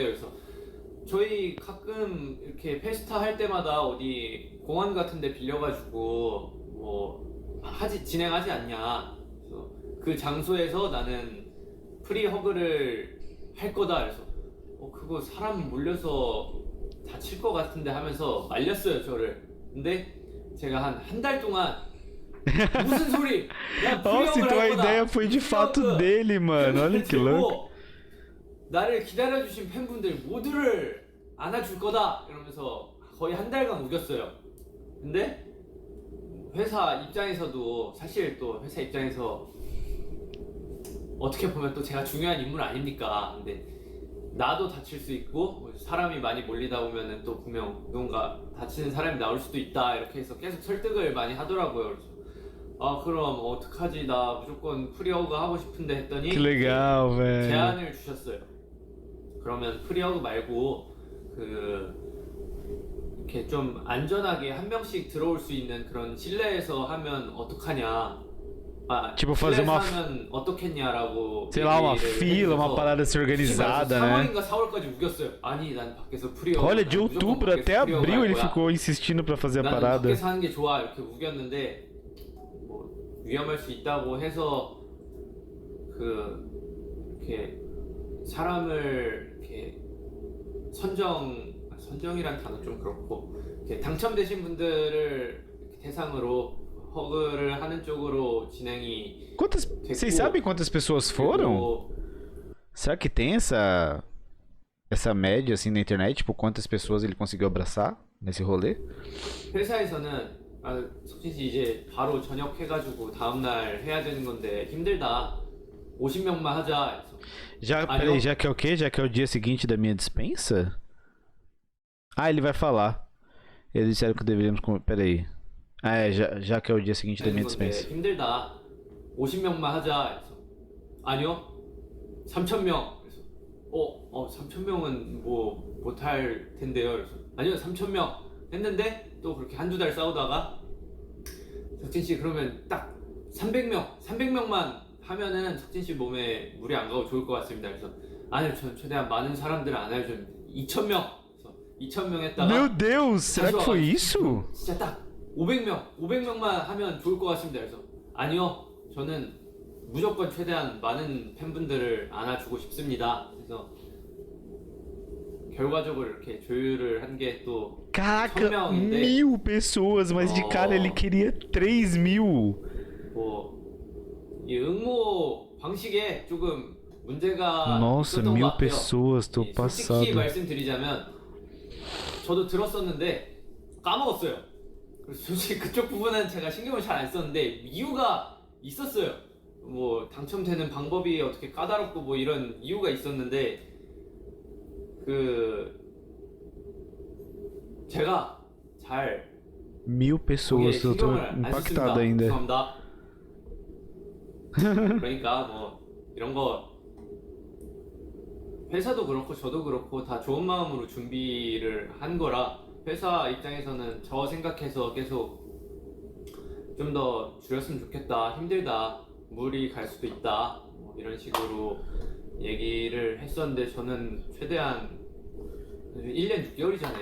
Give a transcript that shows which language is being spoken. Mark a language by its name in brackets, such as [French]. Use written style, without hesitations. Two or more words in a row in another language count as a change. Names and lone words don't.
[Korean] 그래서 저희 가끔 이렇게 페스타 할 때마다 어디 공원 같은 데 빌려가지고 뭐 진행하지 않냐. 그래서 그 장소에서 나는 프리허그를 할 거다. 그래서 그거 사람 몰려서 다칠 것 같은데 하면서 말렸어요 저를. 근데 제가 한 달 동안 무슨 소리? 야 [Portuguese] Nossa, [Korean] 프리허그를 [Portuguese] então a [Korean] 할 거다. [Portuguese] ideia foi de fato [Korean] 프리허그. [Portuguese] dele, mano. Olha que louco. [Korean] 들고 나를 기다려주신 팬분들 모두를 안아줄 거다 이러면서 거의 한 달간 우겼어요. 근데 회사 입장에서도 사실 또 회사 입장에서 어떻게 보면 또 제가 중요한 인물 아닙니까? 근데 나도 다칠 수 있고 사람이 많이 몰리다 보면은 또 분명 누군가 다치는 사람이 나올 수도 있다 이렇게 해서 계속 설득을 많이 하더라고요. 그래서 그럼 어떡하지? 나 무조건 프리허그 하고 싶은데 했더니 [Portuguese] Que legal, velho. [Korean] 제안을 주셨어요. 그러면 프리허그 말고 이렇게 좀 안전하게 한 명씩 들어올 수 있는 그런 실내에서 하면 어떡하냐? [Portuguese] Tipo, fazer [Korean] 실내에서 [Portuguese] uma, [Korean] 하면 어떻겠냐라고 [Portuguese] sei lá, uma [Korean] 얘기를 [Portuguese] fila, uma [Korean] 해주셔서 [Portuguese] parada assim organizada, né? [Korean] 3월인가 4월까지 우겼어요. 아니 난 밖에서 프리허그 [Portuguese] Olha, de [Korean] 난 무조건 [Portuguese] outubro [Korean] 밖에서 [Portuguese] até [Korean] 프리허그 [Portuguese] abril [Korean] 할 [Portuguese] ele [Korean] 거야. [Portuguese] ficou insistindo pra fazer a [Korean] 나는 [Portuguese] parada. [Korean] 밖에서 하는 게 좋아 이렇게 우겼는데 뭐 위험할 수 있다고 해서 이렇게 사람을 이렇게 선정이란 단어 좀 그렇고 이렇게 당첨되신 분들을 이렇게 대상으로 허그를 하는 쪽으로 진행이 [Portuguese] Vocês sabem quantas pessoas foram? [Korean] 그리고 [Portuguese] Será que tem essa média assim na internet? Tipo, quantas pessoas ele conseguiu abraçar nesse rolê? [Korean] 회사에서는 석진 씨 이제 바로 전역해가지고 다음날 해야 되는 건데 힘들다. 50명만 하자. [Portuguese] Já, Ah, peraí, não? já que é o quê? Já que é o dia seguinte da minha dispensa? Ah, ele vai falar. Eles disseram que deveríamos. Peraí. Já que é o dia seguinte da minha [Korean] 되는 건데 [Portuguese] dispensa. [Korean] 힘들다. 50명만 하자. 그래서 아니요. 3,000명. 그래서 3,000명은 뭐 못할 텐데요. 그래서 아니요. 3,000명 했는데 또 그렇게 한두 달 싸우다가 석진 씨 그러면 딱 300명만 하면은 석진 씨 몸에 물이 안 가고 좋을 것 같습니다. 그래서 아니요. 저는 최대한 많은 사람들을 안아줘. 2,000명. 그래서 2,000명 했다가 [Portuguese] Meu Deus, será que foi isso? [Korean] 진짜 딱 500명만 하면 좋을 것 같습니다. 그래서 아니요, 저는 무조건 최대한 많은 팬분들을 안아주고 싶습니다. 그래서 결과적으로 이렇게 조율을 한 게 또 [Portuguese] Caraca, [Korean] 1,000명인데 [Portuguese] 1000 pessoas, mas de cara ele queria 3000. [Korean] 이 응모 방식에 조금 문제가 [Portuguese] Nossa, [Korean] 있었던 것 [Portuguese] 1000 [Korean] 같아요. [Portuguese] pessoas, tô [Korean] 솔직히 [Portuguese] passado. [Korean] 말씀드리자면 저도 들었었는데 까먹었어요. 그래서 솔직히 그쪽 부분은 제가 신경을 잘 안 썼는데 이유가 있었어요. 뭐 당첨되는 방법이 어떻게 까다롭고 뭐 이런 이유가 있었는데 제가 잘 [Portuguese] 1000 pessoas, eu tô [Korean] 신경을 안 [Portuguese] impactado [Korean] 썼습니다. [Portuguese] ainda. [Korean] 죄송합니다. 그러니까 뭐 이런 거 회사도 그렇고 저도 그렇고 다 좋은 마음으로 준비를 한 거라 회사 입장에서는 저 생각해서 계속 좀 더 줄였으면 좋겠다, 힘들다, 무리 갈 수도 있다 뭐 이런 식으로 얘기를 했었는데 저는 최대한 1년 6개월이잖아요.